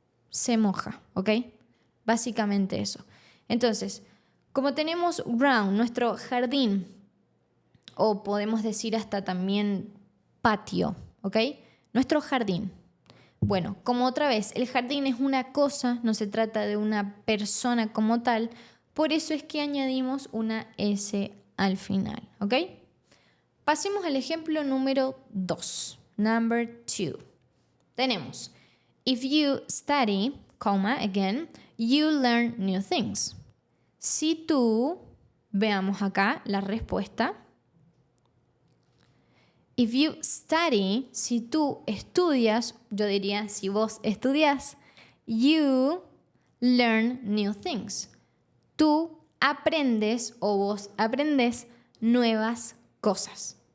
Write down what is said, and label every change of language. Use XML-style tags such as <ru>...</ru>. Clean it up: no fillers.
<es>Se moja, ¿ok? Básicamente eso. Entonces, como tenemos ground, nuestro jardín, o podemos decir hasta también patio, ¿ok? Nuestro jardín. Bueno, como otra vez, el jardín es una cosa, no se trata de una persona como tal, por eso es que añadimos una S al final, ¿ok? Pasemos al ejemplo número 2,</es> <en>number 2.</en> <es>Tenemos,</es> <en>if you study, comma, again, you learn new things.</en> <es>Si tú, veamos acá la respuesta.</es> <en>If you study,</en> <es>si tú estudias, yo diría si vos estudias,</es> <en>you learn new things.</en> <es>Tú aprendes o vos aprendes nuevas cosas.</es>